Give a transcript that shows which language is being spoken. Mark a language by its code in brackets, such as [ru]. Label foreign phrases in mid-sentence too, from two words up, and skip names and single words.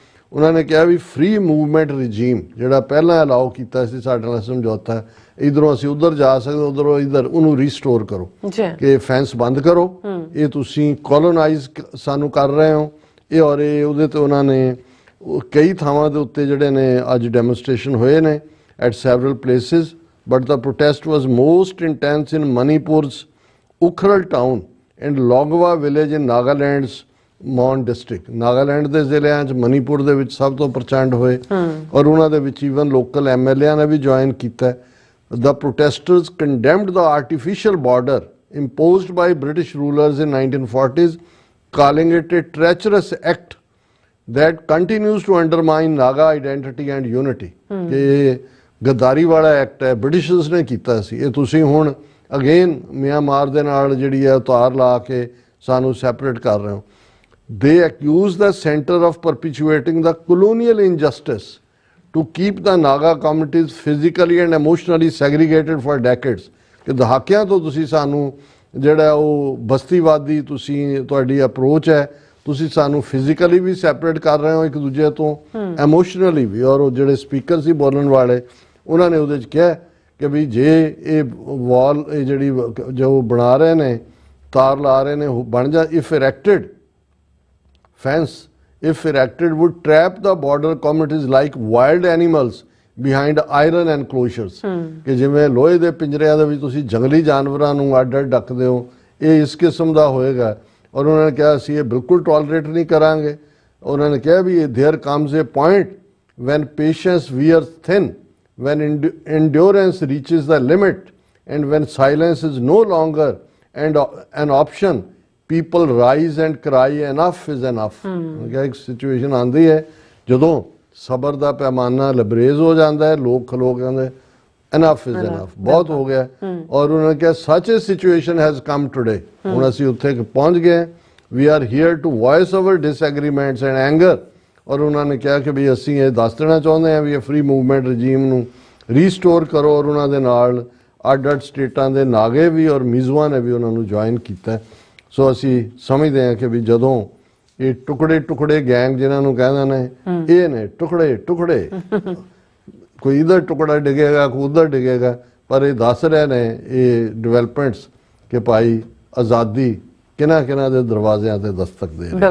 [pa] ਉਹਨਾਂ ਨੇ ਕਿਹਾ ਵੀ ਫ੍ਰੀ ਮੂਵਮੈਂਟ ਰਿਜੀਮ ਜਿਹੜਾ ਪਹਿਲਾਂ ਅਲਾਓ ਕੀਤਾ ਸੀ ਸਾਡੇ ਨਾਲ ਸਮਝੌਤਾ, ਇਧਰੋਂ ਅਸੀਂ ਉਧਰ ਜਾ ਸਕਦੇ, ਉਧਰੋਂ ਇੱਧਰ, ਉਹਨੂੰ ਰੀਸਟੋਰ ਕਰੋ, ਕਿ ਫੈਂਸ ਬੰਦ ਕਰੋ, ਇਹ ਤੁਸੀਂ ਕੋਲੋਨਾਈਜ਼ ਸਾਨੂੰ ਕਰ ਰਹੇ ਹੋ ਇਹ। ਔਰ ਇਹ ਉਹਦੇ ਤੇ ਉਹਨਾਂ ਨੇ ਕਈ ਥਾਵਾਂ ਦੇ ਉੱਤੇ ਜਿਹੜੇ ਨੇ ਅੱਜ ਡੈਮੋਨਸਟ੍ਰੇਸ਼ਨ ਹੋਏ ਨੇ [en] at several places, but the protest was most intense in Manipur's Ukhral town and Logwa village in Nagaland's Mon district. [pa] Nagaland ਦੇ ਜ਼ਿਲ੍ਹਿਆਂ 'ਚ ਮਨੀਪੁਰ ਦੇ ਵਿੱਚ ਸਭ ਤੋਂ ਪ੍ਰਚੰਡ ਹੋਏ, ਔਰ ਉਹਨਾਂ ਦੇ ਵਿੱਚ ਈਵਨ ਲੋਕਲ MLA ਨੇ ਵੀ ਜੁਆਇਨ ਕੀਤਾ। [en] The protesters condemned the artificial border imposed by British rulers in 1940s, calling it a treacherous act that continues to undermine Naga identity and unity. [pa] ਕਿ ਗੱਦਾਰੀ ਵਾਲਾ ਐਕਟ ਹੈ, ਬ੍ਰਿਟਿਸ਼ਰਸ ਨੇ ਕੀਤਾ ਸੀ। ਇਹ ਤੁਸੀਂ ਹੁਣ ਅਗੇਨ ਮਿਆਂਮਾਰ ਦੇ ਨਾਲ ਜਿਹੜੀ ਹੈ ਉਤਾਰ ਲਾ ਕੇ ਸਾਨੂੰ ਸੈਪਰੇਟ ਕਰ ਰਹੇ ਹੋ। [en] They accuse the center of perpetuating the colonial injustice to keep the Naga communities physically and emotionally segregated for decades। [pa] ਕਿ ਦਹਾਕਿਆਂ ਤੋਂ ਤੁਸੀਂ ਸਾਨੂੰ ਜਿਹੜਾ ਉਹ ਬਸਤੀਵਾਦੀ ਤੁਹਾਡੀ ਅਪਰੋਚ ਹੈ, ਤੁਸੀਂ ਸਾਨੂੰ ਫਿਜ਼ੀਕਲੀ ਵੀ ਸੈਪਰੇਟ ਕਰ ਰਹੇ ਹੋ ਇੱਕ ਦੂਜੇ ਤੋਂ, ਇਮੋਸ਼ਨਲੀ ਵੀ। ਔਰ ਉਹ ਜਿਹੜੇ ਸਪੀਕਰ ਸੀ ਬੋਲਣ ਵਾਲੇ, ਉਹਨਾਂ ਨੇ ਉਹਦੇ 'ਚ ਕਿਹਾ ਕਿ ਵੀ ਜੇ ਇਹ ਵਾਲ ਇਹ ਜਿਹੜੀ ਜੋ ਬਣਾ ਰਹੇ ਨੇ, ਤਾਰ ਲਾ ਰਹੇ ਨੇ, ਉਹ ਬਣ ਜਾ [en] if erected fence if erected would trap the border communities like wild animals behind iron enclosures। [pa] ਕਿ ਜਿਵੇਂ ਲੋਹੇ ਦੇ ਪਿੰਜਰਿਆਂ ਦੇ ਵਿੱਚ ਤੁਸੀਂ ਜੰਗਲੀ ਜਾਨਵਰਾਂ ਨੂੰ ਅੱਡ-ਅੱਡ ਰੱਖਦੇ ਹੋ, ਇਹ ਇਸ ਕਿਸਮ ਦਾ ਹੋਏਗਾ। ਔਰ ਉਹਨਾਂ ਨੇ ਕਿਹਾ ਅਸੀਂ ਇਹ ਬਿਲਕੁਲ ਟੋਲਰੇਟ ਨਹੀਂ ਕਰਾਂਗੇ। ਉਹਨਾਂ ਨੇ ਕਿਹਾ ਵੀ [en] there comes a point when patience wears thin, when endurance reaches the limit and when silence is no longer an option, people rise and cry enough is enough। [pa] ਇੱਕ ਸਿਚੁਏਸ਼ਨ ਆਉਂਦੀ ਹੈ ਜਦੋਂ ਸਬਰ ਦਾ ਪੈਮਾਨਾ ਲਬਰੇਜ਼ ਹੋ ਜਾਂਦਾ ਹੈ, ਲੋਕ ਖਲੋ ਕਹਿੰਦੇ [en] enough is enough, [pa] ਬਹੁਤ ਹੋ ਗਿਆ। ਔਰ ਉਹਨਾਂ ਨੇ ਕਿਹਾ [en] such a situation has come today। [pa] ਹੁਣ ਅਸੀਂ ਉੱਥੇ ਪਹੁੰਚ ਗਏ, [en] we are here to voice our disagreements and anger। [pa] ਔਰ ਉਹਨਾਂ ਨੇ ਕਿਹਾ ਕਿ ਵੀ ਅਸੀਂ ਇਹ ਦੱਸ ਦੇਣਾ ਚਾਹੁੰਦੇ ਹਾਂ ਵੀ ਇਹ ਫ੍ਰੀ ਮੂਵਮੈਂਟ ਰਜੀਮ ਨੂੰ ਰੀਸਟੋਰ ਕਰੋ। ਔਰ ਉਹਨਾਂ ਦੇ ਨਾਲ ਅੱਡ-ਅੱਡ ਸਟੇਟਾਂ ਦੇ ਨਾਗੇ ਵੀ ਔਰ ਮਿਜ਼ੋਆਂ ਨੇ ਵੀ ਉਹਨਾਂ ਨੂੰ ਜੁਆਇਨ ਕੀਤਾ। ਸੋ ਅਸੀਂ ਸਮਝਦੇ ਹਾਂ ਕਿ ਵੀ ਜਦੋਂ ਇਹ ਟੁਕੜੇ ਗੈਂਗ ਜਿਨ੍ਹਾਂ ਨੂੰ ਕਹਿੰਦੇ ਨੇ, ਇਹ ਨੇ ਟੁਕੜੇ ਕੋਈ ਇਧਰ ਟੁਕੜਾ ਡਿੱਗੇਗਾ, ਕੋਈ ਉਧਰ ਡਿੱਗੇਗਾ, ਪਰ ਇਹ ਦੱਸ ਰਹੇ ਨੇ ਇਹ ਡਿਵੈਲਪਮੈਂਟਸ ਕਿ ਭਾਈ ਆਜ਼ਾਦੀ ਕਿਹਨਾਂ ਦੇ ਦਰਵਾਜ਼ਿਆਂ ਤੇ ਦਸਤਕ ਦੇ ਰਹੀ।